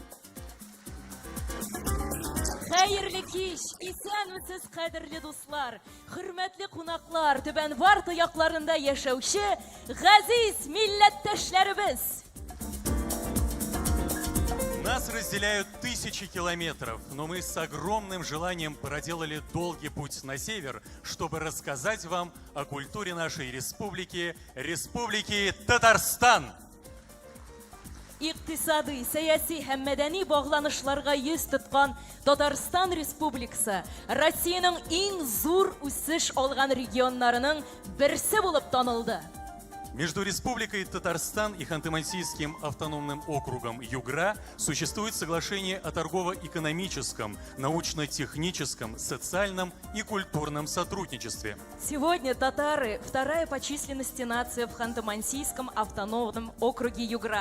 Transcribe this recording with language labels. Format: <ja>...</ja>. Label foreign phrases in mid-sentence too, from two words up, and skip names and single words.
<tt>Хәерле кич, исәнмесез кадерле дуслар, хөрмәтле кунаклар, Түбән Варта якларында яшәүче газиз милләттәшләребез.</tt> <ru>Нас разделяют тысячи километров, но мы с огромным желанием проделали долгий путь на север, чтобы рассказать вам о культуре нашей республики, Республики Татарстан.</ru> <tt>Иктисади, сәяси һәм мәдәни багланышларга йөз тоткан Татарстан Республикасы Россиянең иң зур үсеш алган регионнарының берсе булып танылды.</tt> <ru>Между Республикой Татарстан и Ханты-Мансийским автономным округом Югра существует соглашение о торгово-экономическом, научно-техническом, социальном и культурном сотрудничестве. Сегодня татары – вторая по численности нация в Ханты-Мансийском автономном округе Югра.</ru>